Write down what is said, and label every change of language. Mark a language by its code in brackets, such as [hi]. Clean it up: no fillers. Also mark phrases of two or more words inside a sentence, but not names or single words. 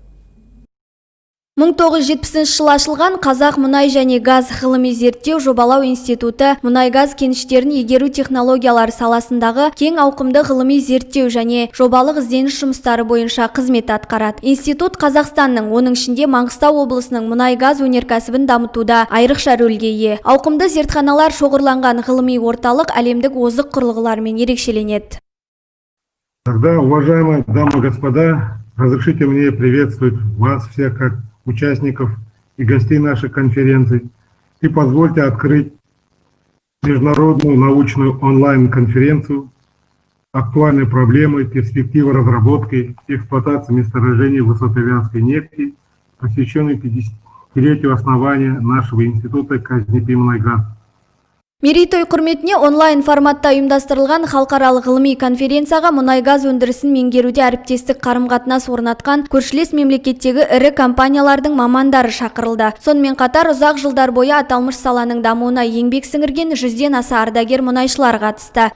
[kk] 1970 жылы ашылған Қазақ мұнай және газ ғылыми зерттеу жобалау институты мұнай-газ кеніштерін игеру технологиялары саласындағы кең ауқымды ғылыми зерттеу және жобалық ізденіс жұмыстары бойынша қызмет атқарады. Институт Қазақстанның, оның ішінде Маңғыстау облысының мұнай-газ өнеркәсібін дамытуда айрықша рөлге ие. Ауқымды зертханалар шоғырланған ғылыми орталық әлемдік озық құрылғылармен ерекшеленеді. [ru] Тогда, уважаемые дамы и господа, разрешите мне приветствовать вас всех как участников и гостей нашей конференции, и позвольте открыть международную научную онлайн-конференцию «Актуальные проблемы, перспективы разработки и эксплуатации месторождений высоковязкой нефти», посвященной 50-летию основания нашего института «Казнепи Мұнайгаз». [kk] Мерейтой құрметіне онлайн форматта ұйымдастырылған халықаралық ғылыми конференцияға мұнай-газ өндірісін меңгеруде әріптестік қарым-қатынас орнатқан көршілес мемлекеттегі ірі компаниялардың мамандары шақырылды. Сонымен қатар ұзақ жылдар бойы аталмыш саланың дамуына еңбек сіңірген 100-ден аса ардагер мұнайшылар қатысты.